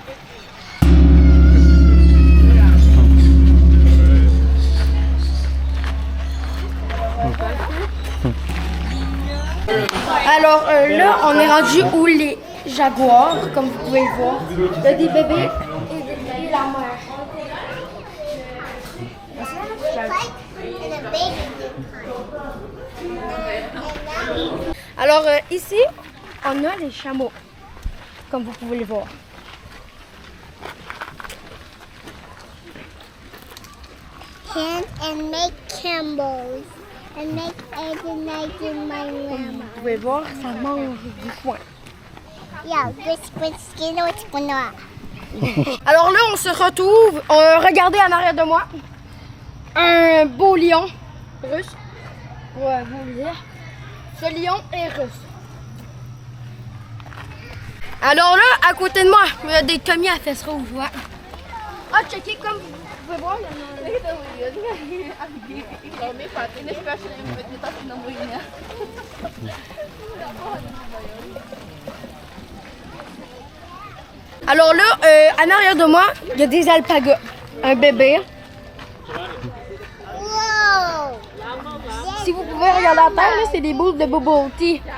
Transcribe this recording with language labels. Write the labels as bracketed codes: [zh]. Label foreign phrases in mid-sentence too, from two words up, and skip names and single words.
[fr] Alors là, on est rendu où les jaguars, comme vous pouvez le voir. Il y a des bébés et la mère. Alors ici, on a les chameaux, comme vous pouvez le voir. Hunt and make Campbell's and make every night in my room. Vous pouvez voir, ça mange du foin. [en] Yeah, this skin is noir. [fr] Alors là, on se retrouve, regardez en arrière de moi, un beau lion russe. Ouais, vous le dire. Ce lion est russe. Alors là, à côté de moi, il y a des commis à fesses rouges. Ouais. Ah, checker comme vous pouvez voir, il y en a un. [tl] Nakita mo yun? Ikaw may patin, especially yung pwede tapos inamoy niya. [fr] Alors là, en arrière de moi, il y a des alpagas. Un bébé. Whoa! Si vous pouvez regarder à terre, là, c'est des boules de [en] bubble tea.